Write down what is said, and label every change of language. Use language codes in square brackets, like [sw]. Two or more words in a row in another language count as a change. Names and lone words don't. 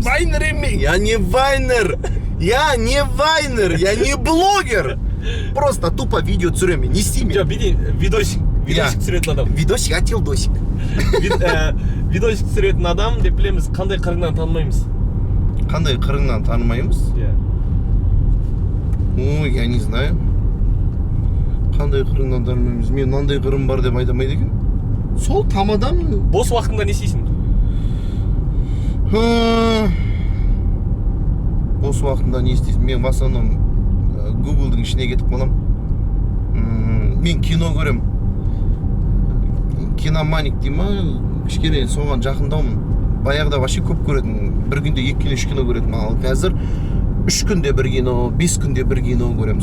[ru] вайнер еме, я не вайнер, я не блогер. Просто тупо видео [kk] түсіремін, не істеймін. Жоқ, видосик түсіретін адам. Видосик, ателдосик. Видосик түсіретін адам деп білеміз, қандай қырыңнан танымаймыз. Қандай қырыңнан танымаймыз? Ой, [ru] я не знаю. [kk] Қандай қырыңнан танымаймыз? Мен мынандай қырым бар деп айтамайды екен. Сол тамадан... Бос уақытында не істейсің? Бос уақытында не істейсің? Мен [ru] в основном [kk] Google-дың ішіне кетіп қалам. Мен кино көрем. Киноманик дей ма? Кішкене соған жақындаумын. Баяғыда вообще көп көретін. Бір күнде 2 кино, 3 кино көретін. Ал қазір 3 күнде бір кино, 5 күнде бір кино көрем.